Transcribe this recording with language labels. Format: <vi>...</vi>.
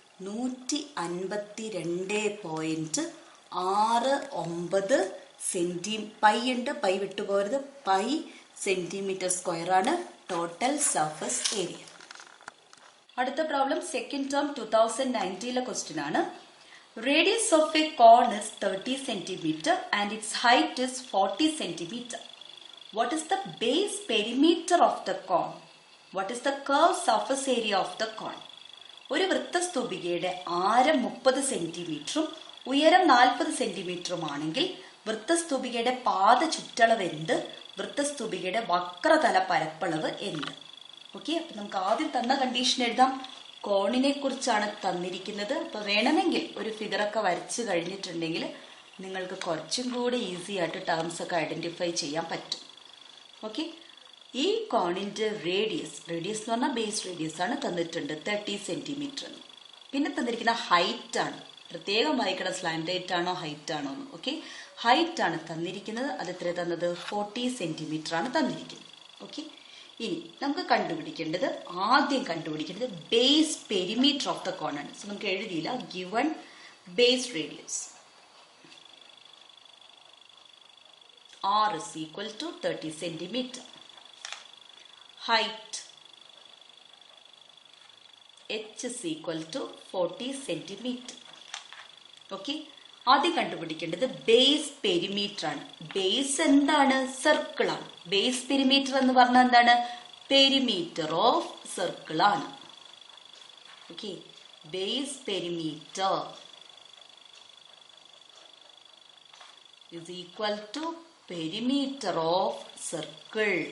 <ml>152.69 pi ഉണ്ട്, pi വിട്ടുപോകരുത്. Pi centimetre square ആണ് total surface area. അടുത്ത പ്രോബ്ലം സെക്കൻഡ് ടേം 2019 ക്വസ്റ്റ്യൻ ആണ്.</ml> <en>Radius of a cone is 30 centimeter and its height is 40 centimeter. What is the base perimeter of the cone? What is the curved surface area of the cone?</en> <ml>ഒരു വൃത്തസ്തൂപികയുടെ ആരം 30 സെന്റിമീറ്ററും ഉയരം 40 സെന്റിമീറ്ററും ആണെങ്കിൽ വൃത്തസ്തൂപികയുടെ പാദ ചുറ്റളവ് എന്ത്? വൃത്തസ്തൂപികയുടെ വക്രതല പരപ്പളവ് എന്ത്? ഓക്കെ, അപ്പൊ നമുക്ക് ആദ്യം തന്ന കണ്ടീഷൻ എഴുതാം. കോണിനെ കുറിച്ചാണ് തന്നിരിക്കുന്നത്. അപ്പൊ വേണമെങ്കിൽ ഒരു ഫിഗറൊക്കെ വരച്ചു കഴിഞ്ഞിട്ടുണ്ടെങ്കിൽ നിങ്ങൾക്ക് കുറച്ചും കൂടി ഈസി ആയിട്ട് ടേംസ് ഒക്കെ ഐഡന്റിഫൈ ചെയ്യാൻ പറ്റും. ഓക്കെ, ഈ കോണിന്റെ റേഡിയസ് എന്ന് പറഞ്ഞാൽ ബേസ് റേഡിയസ് ആണ് തന്നിട്ടുണ്ട് 30 സെന്റിമീറ്റർ. പിന്നെ തന്നിരിക്കുന്ന ഹൈറ്റ് ആണ്, പ്രത്യേകം വായിക്കണം, സ്ലാൻഡ് ഹൈറ്റ് ആണോ ഹൈറ്റ് ആണോ എന്ന്. ഓക്കെ, ഹൈറ്റ് ആണ് തന്നിരിക്കുന്നത്. അത് എത്ര തന്നത്? 40 സെന്റിമീറ്റർ ആണ് തന്നിരിക്കുന്നത്. ഓക്കെ, ഇനി നമുക്ക് ആദ്യം കണ്ടുപിടിക്കേണ്ടത് ബേസ് പെരിമീറ്റർ ഓഫ് ദ കോൺ ആണ്. സോ നമുക്ക് എഴുതിയില്ല.</ml> <en>Given base radius R is equal to 30 centimeter. Height H is equal to 40 centimeter.</en> <ml>Okay, ആദ്യം കണ്ടുപിടിക്കേണ്ടത് ബേസ് പെരിമീറ്റർ ആണ്. ബേസ് എന്താണ്? സർക്കിൾ ആണ്. ബേസ് പെരിമീറ്റർ എന്ന് പറഞ്ഞാൽ എന്താണ്? പെരിമീറ്റർ ഓഫ് സർക്കിൾ ആണ്. Okay, base perimeter</ml> <en>is equal to</en> <ml>perimeter of circle.</ml>